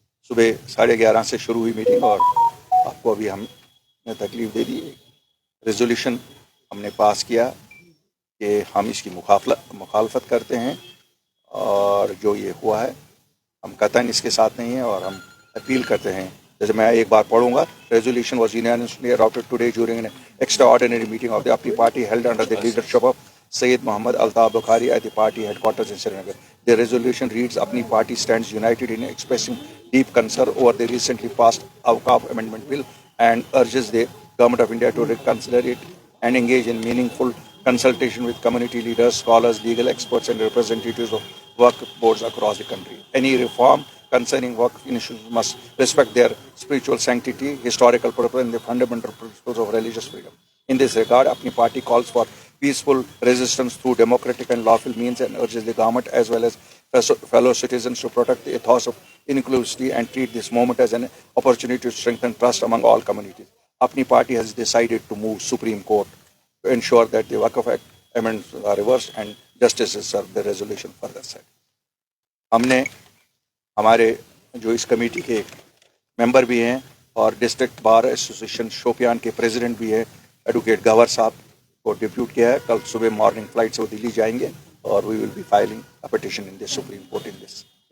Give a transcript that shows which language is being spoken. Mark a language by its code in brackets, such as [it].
[hi] सुबह 11:30 से शुरू हुई मीटिंग और आपको अभी हमने तकलीफ दे दी। रेजोल्यूशन हमने पास किया कि हम इसकी मुखालफत करते हैं और जो ये हुआ है हम कतई इसके साथ नहीं हैं और हम अपील करते हैं। जैसे मैं एक बार पढ़ूंगा, [en] Resolution was unanimously adopted today during an extraordinary meeting of the APNI party held under the leadership of Sayyid Muhammad Altaf Bukhari at the party headquarters in Srinagar. The resolution reads, APNI party stands united in expressing deep concern over the recently passed Awqaf Amendment Bill and urges the Government of India to reconsider it and engage in meaningful consultation with community leaders, scholars, legal experts and representatives of Waqf boards across the country. Any reform concerning Waqf initiatives must respect their spiritual sanctity, historical purpose and the fundamental principles of religious freedom. In this regard, APNI party calls for peaceful resistance through democratic and lawful means and urges the government as well as fellow citizens to protect the ethos of inclusivity and treat this moment as an opportunity to strengthen trust among all communities. APNI party has decided to move Supreme Court to ensure that the Waqf Act amendments are reversed and justice is served. The resolution further said. [hi] हमने हमारे जो इस committee के member भी हैं और district bar association Shopian के president भी हैं, एडवोकेट गवर साहब को डिप्यूट किया है। कल सुबह मॉर्निंग फ्लाइट से वो दिल्ली जाएंगे और [en] We will be filing a petition in the supreme court in this.